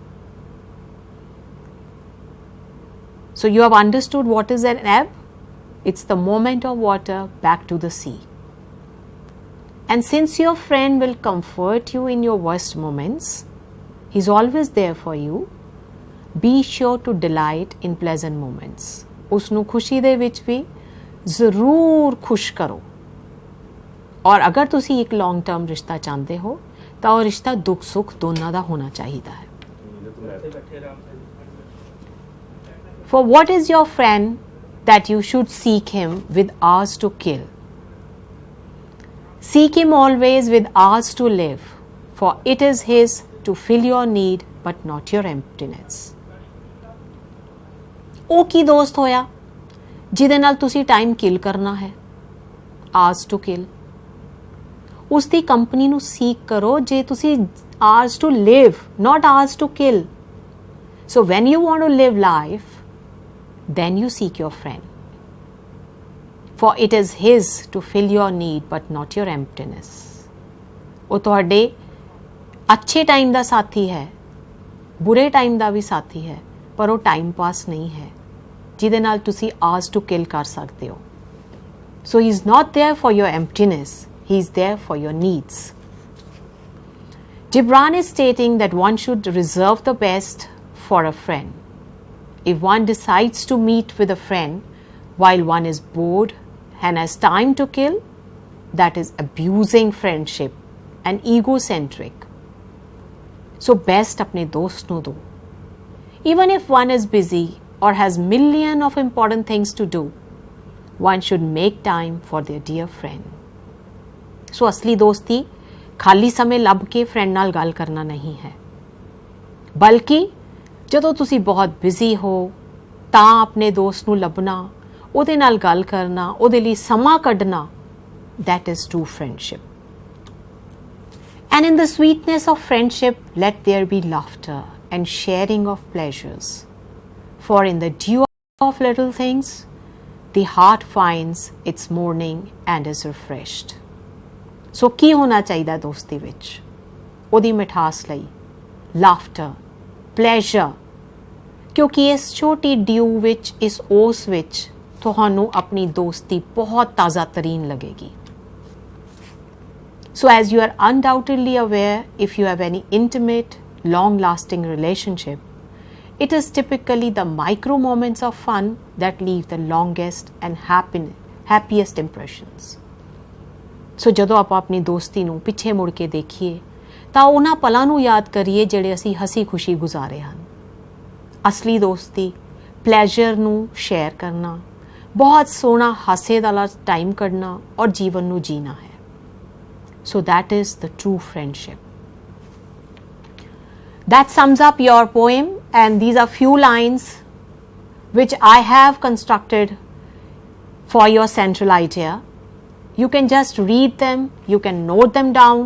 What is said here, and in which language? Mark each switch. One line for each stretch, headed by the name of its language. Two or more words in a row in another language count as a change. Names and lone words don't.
English: So you have understood what is an ebb? It's the movement of water back to the sea. And since your friend will comfort you in your worst moments, he's always there for you, be sure to delight in pleasant moments.
Punjabi: ਉਸਨੂੰ ਖੁਸ਼ੀ ਦੇ ਵਿੱਚ ਭੀ ਜ਼ਰੂਰ ਖੁਸ਼ ਕਰੋ. ਔਰ ਅਗਰ ਤੁਸੀਂ ਇੱਕ
English: long term
Punjabi: ਰਿਸ਼ਤਾ ਚਾਹੁੰਦੇ ਹੋ ਤਾਂ ਉਹ ਰਿਸ਼ਤਾ ਦੁੱਖ ਸੁੱਖ ਦੋਨਾਂ ਦਾ ਹੋਣਾ ਚਾਹੀਦਾ ਹੈ.
English: For what is your friend that you should seek him with hours to kill? Seek him always with hours to live, for it is his to fill your need but not your emptiness.
Punjabi: ਉਹ ਕੀ ਦੋਸਤ ਹੋਇਆ ਜਿਹਦੇ ਨਾਲ ਤੁਸੀਂ
English: time kill
Punjabi: ਕਰਨਾ ਹੈ?
English: hours to kill.
Punjabi: ਉਸ ਦੀ ਕੰਪਨੀ ਨੂੰ ਸੀਕ ਕਰੋ ਜੇ ਤੁਸੀਂ
English: hours to live, not hours to kill. So when you want to live life, then you seek your friend. For it is his to fill your need but not your emptiness.
Punjabi: ਉਹ ਤੁਹਾਡੇ ਅੱਛੇ ਟਾਈਮ ਦਾ ਸਾਥੀ ਹੈ, ਬੁਰੇ ਟਾਈਮ ਦਾ ਵੀ ਸਾਥੀ ਹੈ, ਪਰ ਉਹ
English: time pass
Punjabi: ਨਹੀਂ ਹੈ ਜਿਹਦੇ ਨਾਲ ਤੁਸੀਂ
English: hours to kill
Punjabi: ਕਰ ਸਕਦੇ ਹੋ.
English: So he is not there for your emptiness, he is there for your needs. Gibran is stating that one should reserve the best for a friend. If one decides to meet with a friend while one is bored and has time to kill, that is abusing friendship and egocentric. So best
Punjabi: ਆਪਣੇ ਦੋਸਤ ਨੂੰ ਦਿਓ.
English: Even if one is busy or has million of important things to do, one should make time for their dear friend.
Punjabi: ਸੋ ਅਸਲੀ ਦੋਸਤੀ ਖਾਲੀ ਸਮੇਂ ਲੱਭ ਕੇ ਫਰੈਂਡ ਨਾਲ ਗੱਲ ਕਰਨਾ ਨਹੀਂ ਹੈ, ਬਲਕਿ ਜਦੋਂ ਤੁਸੀਂ ਬਹੁਤ ਬਿਜ਼ੀ ਹੋ ਤਾਂ ਆਪਣੇ ਦੋਸਤ ਨੂੰ ਲੱਭਣਾ, ਉਹਦੇ ਨਾਲ ਗੱਲ ਕਰਨਾ, ਉਹਦੇ ਲਈ ਸਮਾਂ ਕੱਢਣਾ,
English: that is true friendship. And in the sweetness of friendship, let there be laughter and sharing of pleasures. For in the dew of little things, the heart finds its morning and is refreshed.
Punjabi: So ਕੀ ਹੋਣਾ ਚਾਹੀਦਾ ਦੋਸਤੀ ਵਿੱਚ? ਉਹਦੀ ਮਿਠਾਸ ਲਈ
English: laughter, pleasure,
Punjabi: ਕਿਉਂਕਿ ਇਸ ਛੋਟੀ ਡਿਊ ਵਿੱਚ, ਇਸ ਓਸ ਵਿੱਚ ਤੁਹਾਨੂੰ ਆਪਣੀ ਦੋਸਤੀ ਬਹੁਤ ਤਾਜ਼ਾ ਤਰੀਨ ਲੱਗੇਗੀ.
English: So as you are undoubtedly aware, if you have any intimate, long-lasting relationship, it is typically the micro moments of fun that leave the longest and happiest impressions.
Punjabi: So ਜਦੋਂ ਆਪਾਂ ਆਪਣੀ ਦੋਸਤੀ ਨੂੰ ਪਿੱਛੇ ਮੁੜ ਕੇ ਦੇਖੀਏ ਤਾਂ ਉਹਨਾਂ ਪਲਾਂ ਨੂੰ ਯਾਦ ਕਰੀਏ ਜਿਹੜੇ ਅਸੀਂ ਹਸੀ ਖੁਸ਼ੀ ਗੁਜ਼ਾਰੇ ਹਨ. ਅਸਲੀ ਦੋਸਤੀ ਪਲੇਜ਼ਰ ਨੂੰ ਸ਼ੇਅਰ ਕਰਨਾ, ਬਹੁਤ ਸੋਹਣਾ ਹਾਸੇ ਵਾਲਾ ਟਾਈਮ ਕੱਢਣਾ ਔਰ ਜੀਵਨ ਨੂੰ ਜੀਣਾ ਹੈ.
English: So that is the true friendship. That sums up your poem, and these are few lines which I have constructed for your central idea. You can just read them, you can note them down.